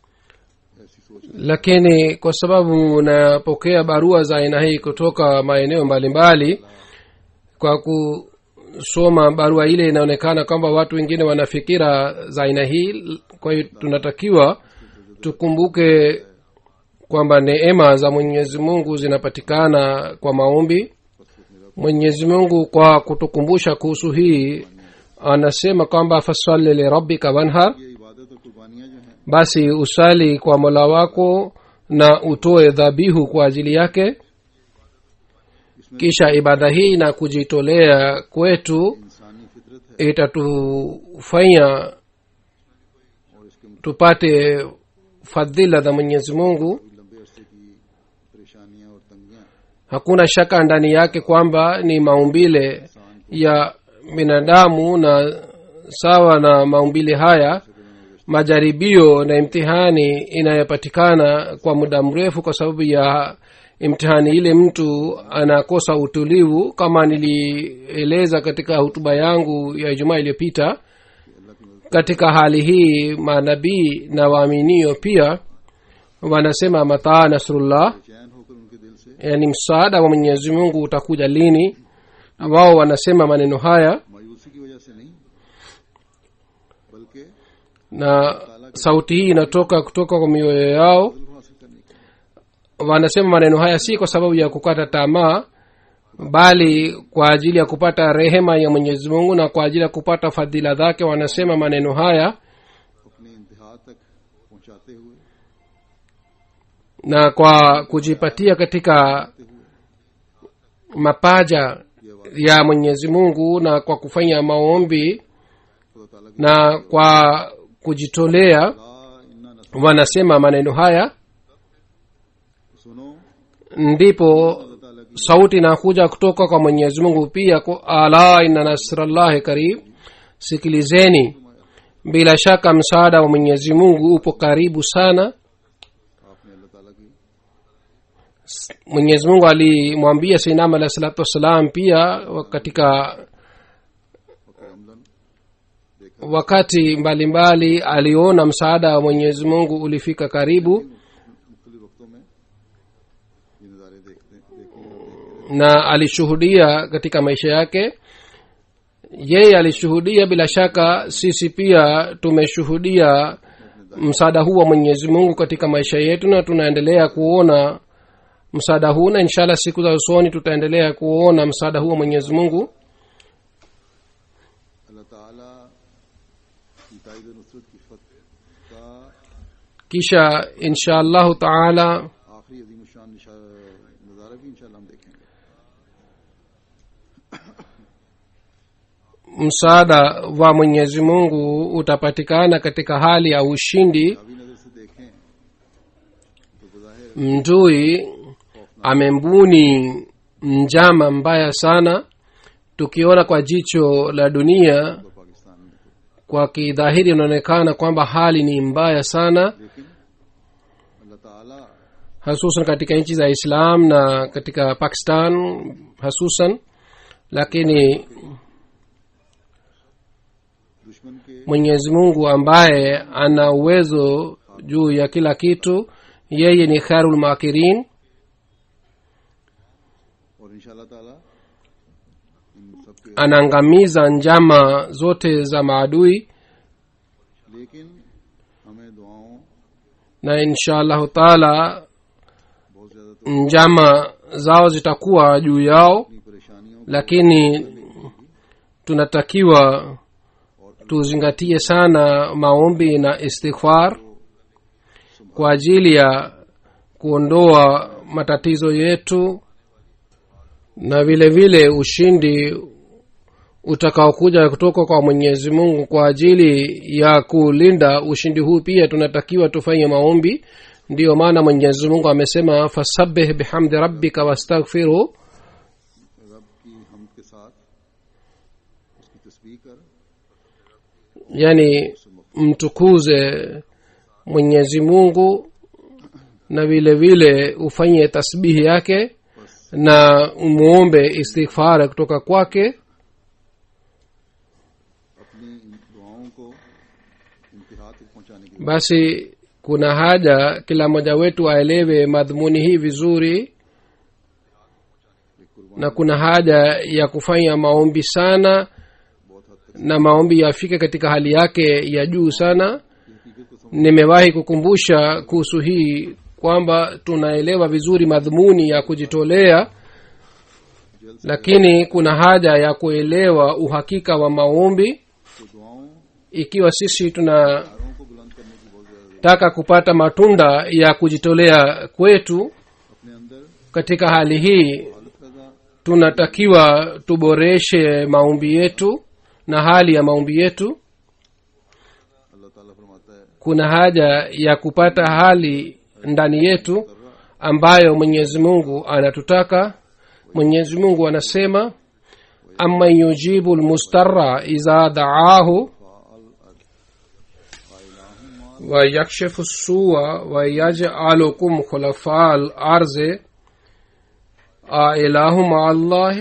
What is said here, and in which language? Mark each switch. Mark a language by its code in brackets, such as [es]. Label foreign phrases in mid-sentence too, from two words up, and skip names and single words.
[sw] Lakini kwa sababu napokea barua za aina hii kutoka maeneo mbalimbali, kwa kusoma barua ile inaonekana kwamba watu wengine wana fikira za aina hii. Kwa hiyo tunatakiwa tukumbuke kwamba neema za Mwenyezi Mungu zinapatikana kwa maombi. Mwenyezi Mungu kwa kutukumbusha kuhusu hii anasema kwamba [ar] فصل لربك وانحر, [ur] یہ عبادت اور قربانیاں جو ہیں, [sw] basi usali kwa Mola wako na utoe dhabihu kwa ajili yake. Kisha ibada hii na kujitolea kwetu [ur] انسانی فطرت ہے [sw] itatufanya [ur] اور اس کے [sw] tupate fadhila za Mwenyezi Mungu. [ur] لمبے عرصے کی پریشانیاں اور تنگیاں [sw] Hakuna shaka ndani yake kwamba ni maumbile ya binadamu, na sawa na maumbile haya majaribio na imtihani inayopatikana kwa muda mrefu. Kwa sababu ya imtihani ile mtu anakosa utulivu, kama nilieleza katika hutuba yangu ya Ijumaa iliyopita katika hali hii manabii na waaminio pia wanasema [ar] متى نصر الله, [ur] چین ہو کر ان کے دل سے [sw] yani msaada wa mwenyezi mungu utakuja lini. Na wao wanasema maneno haya, [ur] مایوسی کی وجہ سے نہیں، بلکہ [sw] na sauti hii inatoka kutoka kwa mioyo yao. [ur] دل کو حاصل کرنے کے [sw] Wanasema maneno haya si kwa sababu ya kukata tamaa, bali kwa ajili ya kupata rehema ya mwenyezi mungu na kwa ajili ya kupata fadhila zake. Wanasema maneno haya [ur] اپنی انتہا تک پہنچاتے ہوئے [sw] na kwa kujipatia katika mapaja ya mwenyezi mungu na kwa kufanya maombi [ur] خدا تعالیٰ کی [sw] na kwa kujitolea, [ar] لا إن نصر [sw] wanasema maneno haya, [ur] सुनो [sw] ndipo [ur] خدا تعالیٰ کی [sw] sauti inakuja kutoka kwa mwenyezi mungu pia, [ar] ألا إن نصر الله قريب, [sw] sikilizeni, bila shaka msaada wa mwenyezi mungu upo karibu sana. [ur] آپ نے اللہ تعالیٰ کی [sw] Mwenyezi mungu alimwambia [ar] سيدنا عليه الصلاة والسلام [sw] pia katika करमलन wakati mbalimbali aliona msaada wa mwenyezi mungu ulifika karibu, [ur] مختلف وقتوں میں یہ نظارے دیکھتے [sw] na alishuhudia katika maisha yake. Yeye alishuhudia, bila shaka sisi pia tumeshuhudia msaada huu wa mwenyezi mungu katika maisha yetu, na tunaendelea kuona msaada huu, na inshallah siku za usoni tutaendelea kuona msaada huu wa mwenyezi mungu. [ur] اللہ تعالیٰ کی تائید و نصرت کی فتح کا [sw] Kisha [ar] إن شاء الله تعالى [ur] آخری عظیم شان نظارہ بھی انشاءاللہ ہم دیکھیں گے. [sw] msaada wa mwenyezi mungu utapatikana katika hali ya ushindi. [ur] ابھی نظر سے دیکھیں تو بظاہر [sw] Mdui amembuni njama mbaya sana. Tukiona kwa jicho la dunia, [ur] تو پاکستان میں [sw] kwa kidhahiri inaonekana kwamba hali ni mbaya sana, [ur] لیکن اللہ تعالیٰ [sw] hasusan katika nchi za Islam na katika Pakistan hasusan. Lakini [ur] دشمن کے [sw] mwenyezi mungu ambaye ana uwezo juu ya kila kitu, yeye ni [ar] خير الماكرين, [ur] اور انشاءاللہ تعالیٰ ان سب کے [sw] anaangamiza njama zote za maadui, [ur] لیکن ہمیں دعاؤں [sw] na [ar] إن شاء الله تعالى [ur] بہت زیادہ تو [sw] njama zao zitakuwa juu yao. [ur] اپنی پریشانیوں [sw] Lakini tunatakiwa tuzingatie sana maombi na istighfar kwa ajili ya kuondoa matatizo yetu, na vile vile ushindi utakaokuja kutoka kwa mwenyezi mungu. Kwa ajili ya kulinda ushindi huu pia tunatakiwa tufanye maombi. Ndiyo maana mwenyezi mungu amesema, [ar] فسبح بحمد ربك واستغفره, [ur] رب کی حمد کے ساتھ اس کی تسبیح کر [sw] yani mtukuze mwenyezi mungu na vile vile ufanye tasbihi yake na umuombe istighfar kutoka kwake. [ur] اپنی ان دعاؤں کو انتہا تک پہنچانے کی [sw] Basi kuna haja kila mmoja wetu aelewe madhumuni hii vizuri, na kuna haja ya kufanya maombi sana, [ur] بہت حد تک [sw] na maombi yafike katika hali yake ya juu sana. [ur] حقیقت کو سمجھ [sw] Nimewahi kukumbusha kuhusu hii kwamba tunaelewa vizuri madhumuni ya kujitolea, lakini kuna haja ya kuelewa uhakika wa maombi. [ur] تو دعاؤں [sw] Ikiwa sisi tunataka [ur] داروں کو بلند کرنے کی بہت زیادہ [sw] kupata matunda ya kujitolea kwetu [ur] اپنے اندر [sw] katika hali hii, [ur] حالت پیدا [sw] tunatakiwa tuboreshe maombi yetu na hali ya maombi yetu. [ur] اللہ تعالیٰ فرماتا ہے [sw] Kuna haja ya kupata hali ndani yetu ambayo mwenyezi mungu anatutaka. Mwenyezi mungu anasema, [ar] أمن يجيب المضطر إذا دعاه ويكشف السوء ويجعلكم خلفاء الأرض أإله مع الله